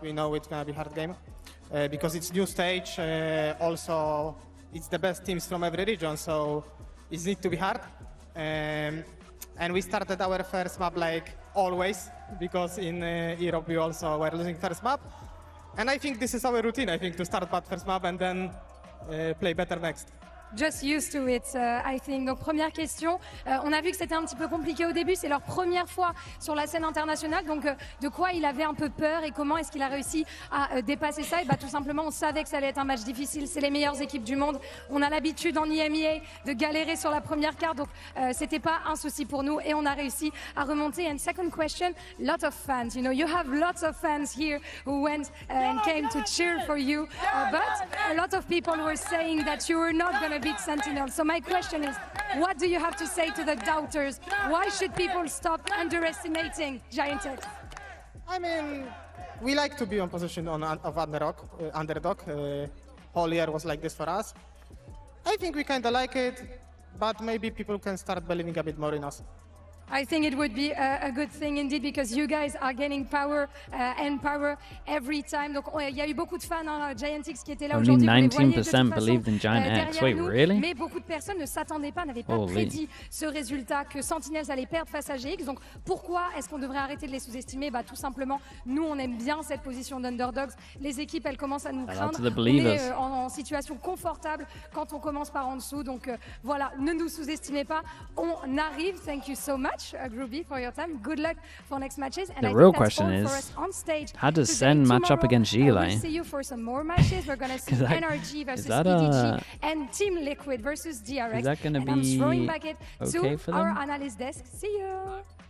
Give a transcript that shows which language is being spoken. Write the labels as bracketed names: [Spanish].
[English] We know it's gonna be hard game because it's new stage. Also, it's the best teams from every region, so it needs to be hard. And we started our first map like always because in Europe we also were losing first map. And I think this is our routine. I think to start bad first map and then play better next. Just used to it, I think. [French] Donc première question, on a vu que c'était un petit peu compliqué au début, c'est leur première fois sur la scène internationale, donc de quoi il avait un peu peur et comment est-ce qu'il a réussi à dépasser ça? Et bah tout simplement, on savait que ça allait être un match difficile, c'est les meilleures équipes du monde, on a l'habitude en EMEA de galérer sur la première carte, donc c'était pas un souci pour nous et on a réussi à remonter. [English] And second question, lot of fans, you know, you have lots of fans here who went and came to cheer for you, but a lot of people were saying that you were not going to beat Sentinels. So my question is, what do you have to say to the doubters? Why should people stop underestimating GIANTX? I mean, we like to be in position of underdog. Whole year was like this for us. I think we kind of like it, but maybe people can start believing a bit more in us. I think it would be a good thing indeed because you guys are gaining power and power every time. [French] Donc il y a eu beaucoup de fans hein, GIANTX qui étaient là aujourd'hui. [English] Only 19% believed in GIANTX. Wait, really? [French] Mais beaucoup de personnes ne s'attendaient pas, n'avaient pas prédit ce résultat que Sentinels allait perdre face à GX. Donc pourquoi est-ce qu'on devrait arrêter de les sous-estimer? Bah tout simplement, nous on aime bien cette position d'underdogs. Les équipes elles commencent à nous craindre. On est en situation confortable quand on commence par en dessous. Donc voilà, ne nous sous-estimez pas. On arrive. [English] Thank you so much. Groovy, for your time. Good luck for next matches. And the real question is, how does Sen match up against Sliggy? We'll see you for some more matches. We're going to see NRG versus EDG and Team Liquid versus DRX. Is that going to be I'm throwing back it okay to for them? our analyst desk. See you.